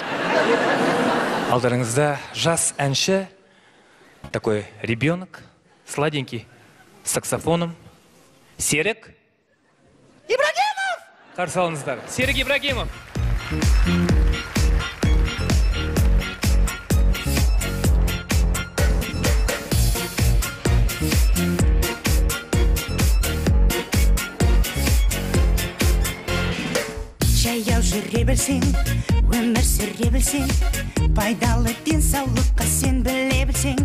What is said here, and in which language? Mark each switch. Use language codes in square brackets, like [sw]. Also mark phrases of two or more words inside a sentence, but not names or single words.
[kk] Алдарыңызда жас әнші, [ru] такой ребенок, сладенький, с саксофоном. [kk] Серік Ибрагимов! Қарсы алыңыздар. Серік Ибрагимов! Жаяу жүре білсең, өмір сүре білсең, пайдалы денсаулыққа сен біле білсең.